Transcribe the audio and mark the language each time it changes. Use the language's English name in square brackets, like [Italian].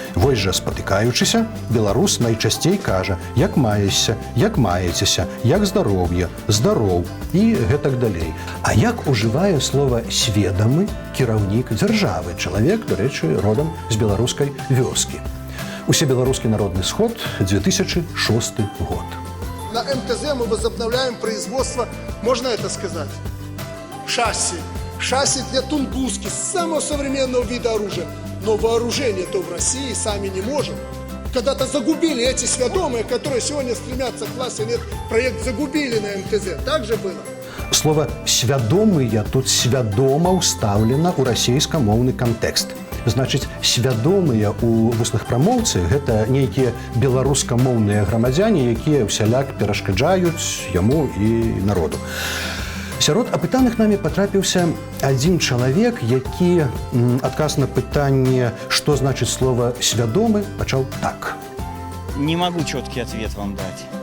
[Belarusian] Вось жа спатыкаючыся, беларус найчасцей кажа: як маешся, як маецеся, як здароўе, здароў і гэтак далей. А як ужывае слова сведамы кіраўнік дзяржавы, чалавек, дарэчы, родам з беларускай вёскі? Усебеларускі народны сход, 2006 год. [Russian] На МТЗ мы возобновляем производство, можно это сказать, шасси. Шасси для Тунгуски, самого современного вида оружия. Но вооружение-то в России сами не можем. Когда-то загубили эти сведомые, которые сегодня стремятся к власти. Нет, проект загубили на МТЗ. Так же было? [Belarusian] Слово «свядомыя» тут свядома ўстаўлена ў расейскамоўны кантэкст. Значыць, свядомыя ў вусных прамоўцы гэта нейкія беларускамоўныя грамадзяне, якія ўсяляк перашкаджаюць яму і народу. Сярод апытаных намі патрапіўся адзін чалавек, які адказ на пытанне, што значыць слова «свядомы», пачаў так. [Russian] Не могу четкий ответ вам дать.